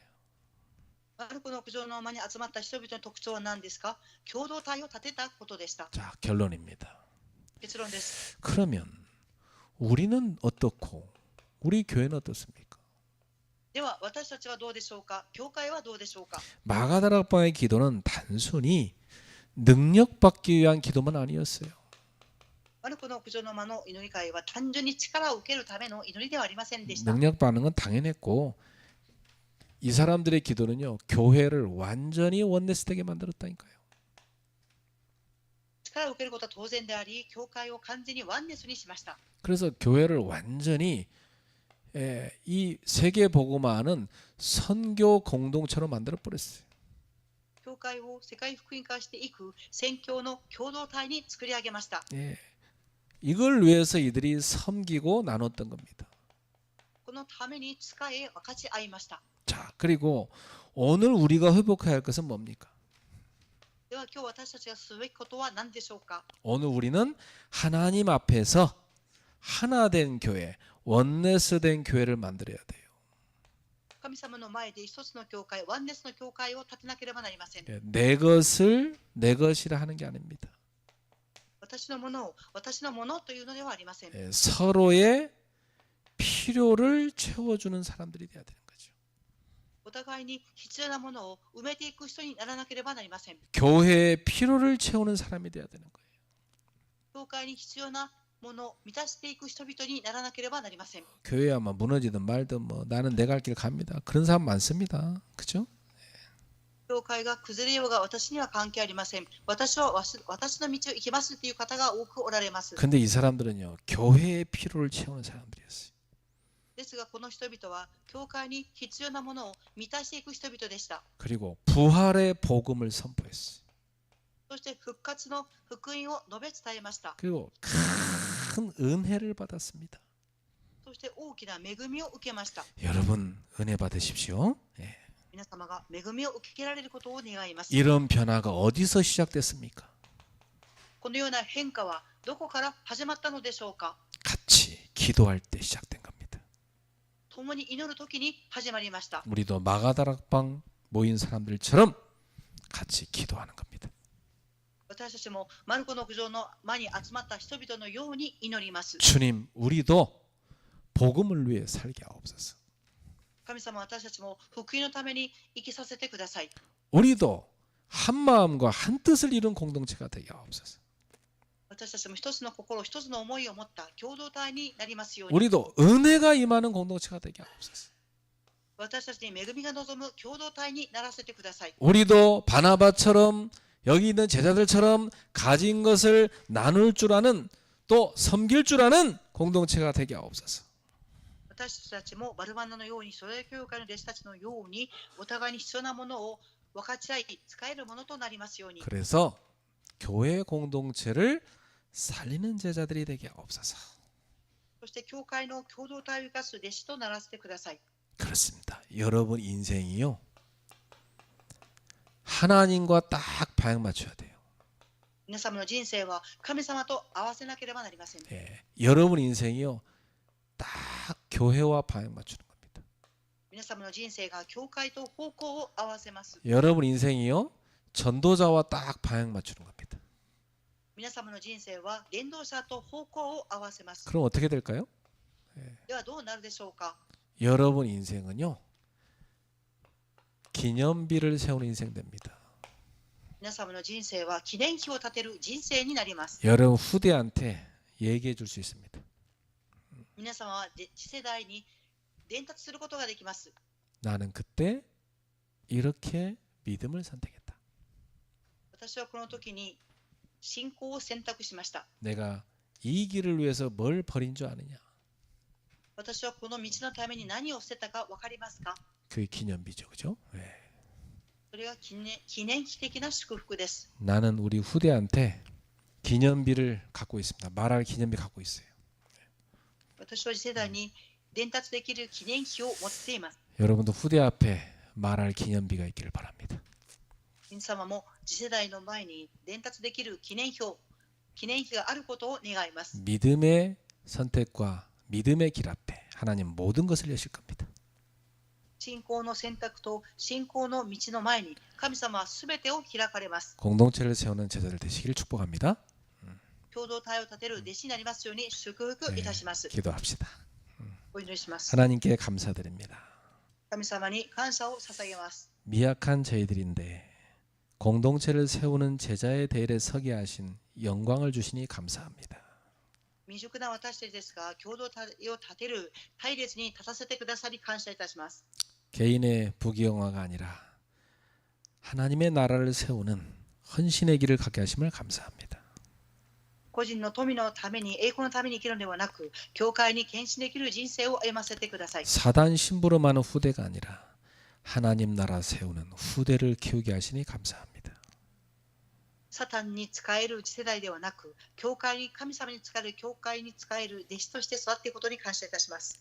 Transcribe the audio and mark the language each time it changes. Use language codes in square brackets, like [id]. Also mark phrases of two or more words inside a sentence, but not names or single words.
[ja] マルコの屋上の間に集まった人々の特徴は何ですか？共同体を立てたことでした。 [ko] 자, 결론입니다. [ja] 結論です。 [ko] 그러면 우리는 어떻고 우리 교회는 어떻습니까? [ja] では私たちはどうでしょうか？教会はどうでしょうか？ [ko] 마가다락방의 기도는 단순히 능력받기 위한 기도만 아니었어요. [ja] マルコの屋上の間の祈り会は単純に力を受けるための祈りではありませんでした。 [ko] 능력받는 건 당연했고 이 사람들의 기도는요 교회를 완전히 원내스되게 만들었다니까요. [ja] 力を受けることは当然であり、教会を完全にワンネスにしました。 [ko] 그래서 교회를 완전히 이 세계 복음화는 선교 공동체로 만들어 버렸어요. [ja] 教会を世界福音化していく宣教の共同体に作り上げました。 [ko] 이걸 위해서 이들이 섬기고 나눴던 겁니다. [ja] このために使え分かち合いました。 [ko] 자, 그리고 오늘 우리가 회복해야 할 것은 뭡니까? [ja] では今日私たちがすべきことは何でしょうか？ [ko] 오늘 우리는 하나님 앞에서 하나된 교회, 원네스된 교회를 만들어야 돼요. [ja] 神様の前で一つの教会、ワンネスの教会を建てなければなりません。 [ko] 내 것을 내 것이라 하는 게 아닙니다. [ja] 私のものを私のものというのではありません。 [ko] 서로의 필요를 채워주는 사람들이 돼야 되는 거죠. [ja] お互いに必要なものを埋めていく人にならなければなりません。 [ko] 교회의 필요를 채우는 사람이 돼야 되는 거예요. [ja] 教会に必要なものを満たしていく人々にならなければなりません。 [ko] 교회야 뭐 무너지든 말든 뭐 나는 내 갈 길 갑니다. 그런 사람 많습니다. 그죠? [ja] 教会が崩れようが私には関係ありません。私の道を行きますという方が多くおられます。 [ko] 근데 이 사람들은요 교회의 필요를 채우는 사람들이었어요. [ja] ですがこの人々は教会に必要なものを満たしていく人々でした。 [ko] 그리고 부활의 복음을 선포했어요. [ja] そして復活の福音を述べ伝えました。 [ko] 그리고 큰 은혜를 받았습니다. [ja] そして大きな恵みを受けました。 [ko] 여러분 은혜 받으십시오. 예. [ja] 皆様が恵みを受けられることを願います。 [ko] 이런 변화가 어디서 시작됐습니까? [ja] このような変化はどこから始まったのでしょうか？ [ko] 같이 기도할 때 시작된 겁니다. [ja] 共に祈るときに始まりました。 [ko] 우리도 마가다락방 모인 사람들처럼 같이 기도하는 겁니다. [ja] 私たちもマルコの屋上の間に集まった人々のように祈ります。 [ko] 주님, 우리도 복음을 위해 살게 하옵소서. [ja] 神様、私たちも福音のために生きさせてください。 [ko] 우리도 한 마음과 한 뜻을 이룬 공동체가 되게 하옵소서. [ja] 私たちも一つの心、一つの思いを持った共同体になりますように。 [ko] 우리도 은혜가 임하는 공동체가 되게 하옵소서. [ja] 私たちに恵みが望む共同体にならせてください。 [ko] 우리도 바나바처럼 여기 있는 제자들처럼 가진 것을 나눌 줄 아는 또 섬길 줄 아는 공동체가 되게 하옵소서. [ja] 私たちもバルバナのように、ソレ教会の弟子たちのように、お互いに必要なものを分かち合い、使えるものとなりますように。 [ko] 그래서 교회 공동체를 살리는 제자들이 되게 하옵소서. [ja] そして教会の共同体を生かす弟子とならせてください。 [ko] 그렇습니다. 여러분 인생이요, 하나님과 딱 방향 맞춰야 돼요. [ja] 皆様の人生は神様と合わせなければなりません。 [ko] 예, 여러분 인생이요, 딱 교회와 방향 맞추는 겁니다. [ja] 皆様の人生が教会と方向を合わせます。 [ko] 여러분 인생이요, 전도자와 딱 방향 맞추는 겁니다. [ja] 皆様の人生は伝道者と方向を合わせます。 [ko] 그럼 어떻게 될까요? [ja] ではどうなるでしょうか。 [ko] 여러분 인생은요, 기념비를 세우는 인생 됩니다. [ja] 皆様の人生は記念碑を立てる人生になります。 [ko] 여러분 후대한테 얘기해 줄 수 있습니다. [ja] 皆様は次世代に伝達することができます。 [ko] 나는 그때 이렇게 믿음을 선택했다. [ja] 私はこの時に信仰を選択しました。 [ko] 내가 이 길을 위해서 뭘 버린 줄 아느냐? [ja] 私はこの道のために何を捨てたか分かりますか。 [ko] 그게 기념비죠, 그죠? 네. [ja] それは記念碑的な祝福です。 [ko] 나는 우리 후대한테 기념비를 갖고 있습니다. 말할 기념비 갖고 있어요. [ja] 私は次世代に伝達できる記念碑を持っています。 [ko] 여러분도 후대 앞에 말할 기념비가 있기를 바랍니다. [ja] 皆様も次世代の前に伝達できる記念碑があることを願います。 [ko] 믿음의 선택과 믿음의 길 앞에 하나님 모든 것을 여실 겁니다. [ja] 信仰の選択と信仰の道の前に神様はすべてを開かれます。 [ko] 공동체를 세우는 제자들 되시길 축복합니다. [ja] 共同体を立てる弟子になりますように祝福いたします。 [ko] 기도합시다. [ja] お祈りします。 [ko] 하나님께 감사드립니다. [ja] 神様に感謝を捧げます。 [ko] 미약한 저희들인데 공동체를 세우는 제자의 대열에 서게 하신 영광을 주시니 감사합니다. [ja] 未熟な私たちですが、共同体を立てる隊列に立たせてくださり感謝いたします。 [ko] 개인의 부귀영화가 아니라 하나님의 나라를 세우는 헌신의 길을 갖게 하심을 감사합니다. [ja] 個人の富のために、栄光のために生きるのではなく、教会に献身できる人生を歩ませてください。 [ko] 사단 심부름 하는 후대가 아니라 하나님 나라 세우는 후대를 키우게 하시니 감사합니다. [ja] サタンに使える次世代ではなく、教会に、神様に使える教会に使える弟子として育っていくことに感謝いたします。